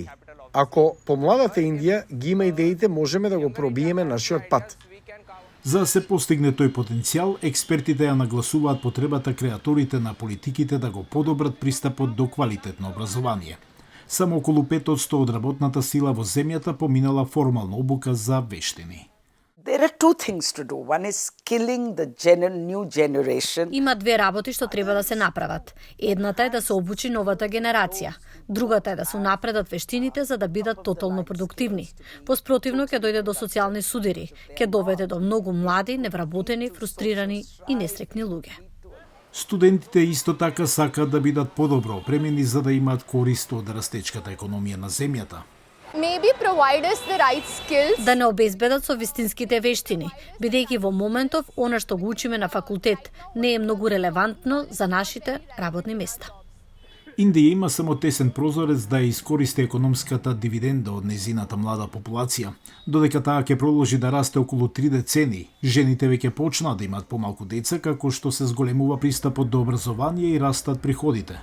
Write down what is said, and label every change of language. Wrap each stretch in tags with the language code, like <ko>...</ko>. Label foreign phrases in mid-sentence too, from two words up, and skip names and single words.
<mk>Ако помладата Индија ги има идеите, можеме да го пробиеме нашиот пат. За да се постигне тој потенцијал, експертите ја нагласуваат потребата креаторите на политиките да го подобрат пристапот до квалитетно образование. Само околу 5% од работната сила во земјата поминала формална обука за вештини.</mk> <en>There are two things to do. One is skilling the new generation.</en> <mk>Има две работи што треба да се направат. Едната е да се обучи новата генерација. Другата е да се унапредат вештините за да бидат тотално продуктивни. Поспротивно ќе дојде до социјални судири, ќе доведе до многу млади, невработени, фрустрирани и несрекни луѓе. Студентите исто така сакаат да бидат подобро опремени за да имаат корист од растечката економија на земјата.</mk> <en>Maybe provide us the right skills.</en> <mk>Да не обезбедат со вистинските вештини, бидејќи во моментов она што го учиме на факултет не е многу релевантно за нашите работни места. Индија има само тесен прозорец да ја искористи економската дивиденда од нејзината млада популација. Додека таа ќе продолжи да расте околу 3 децении, жените веќе почнаа да имаат помалку деца, како што се зголемува пристапот до образование и растат приходите.</mk>